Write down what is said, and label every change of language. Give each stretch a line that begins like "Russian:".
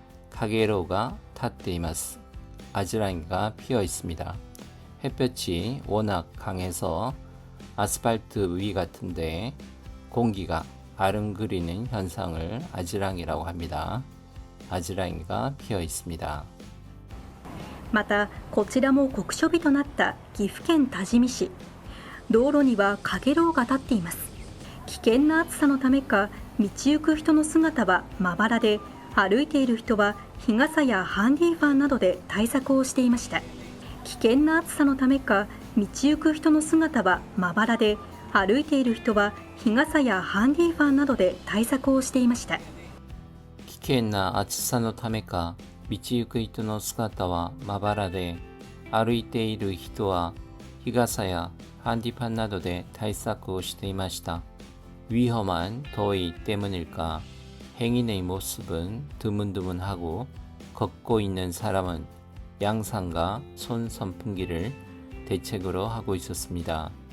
Japanese: 카게로우가 타테이마스.
Korean: 아지랑이가 피어 있습니다. 햇볕이 워낙 강해서 아스팔트 위 같은데 공기가 아른거리는 현상을 아지랑이라고 합니다. 아지랑이가 피어 있습니다.
Japanese: またこちらも酷暑日となった岐阜県多治見市。道路にはかげろうが立っています。危険な暑さのためか、道行く人の姿はまばらで、歩いている人は日傘やハンディファンなどで対策をしていました。危険な暑さのためか、道行く人の姿はまばらで、歩いている人は日傘やハンディファンなどで対策をしていました。危険な暑さのためか、道行く人の姿はまばらで、歩いている人は日傘やハンディファンなどで対策をしていました。
Korean: 위험한 더위 때문일까 행인의 모습은 드문드문하고 걷고 있는 사람은 양산과 손 선풍기를 대책으로 하고 있었습니다.